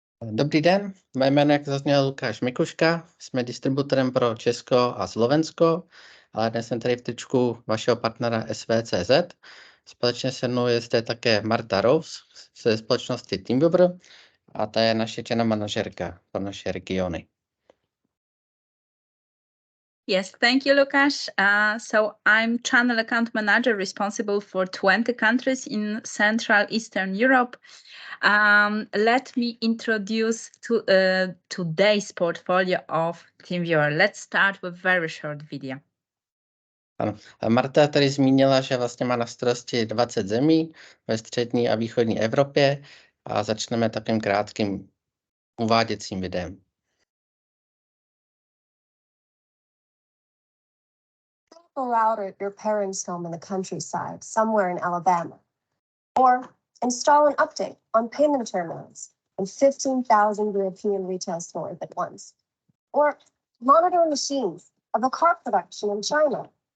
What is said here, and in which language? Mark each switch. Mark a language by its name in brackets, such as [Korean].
[Czech] Dobrý den, mé jméno, jak zazněl, Lukáš Mikuška, jsme distributorem pro Česko a Slovensko, ale dnes jsem tady v tričku vašeho partnera SV.cz. Společně se mnou je zde také Marta Rous ze společnosti TeamViewer a ta je naše channel manažerka pro naše regiony. [English] Yes, thank you, Lukáš. So I'm channel account manager responsible for 20 countries in Central Eastern Europe. Let me introduce today's portfolio of TeamViewer. Let's start with very short video. [Czech] Ano. Marta tady zmínila, že vlastně má na starosti 20 zemí ve střední a východní Evropě a začneme takovým krátkým uváděcím videem. [English] Go out at your parents' home in the countryside, somewhere in Alabama. Or install an update on payment terminals in 15,000 European retail stores at once. Or monitor machines of a car production in China.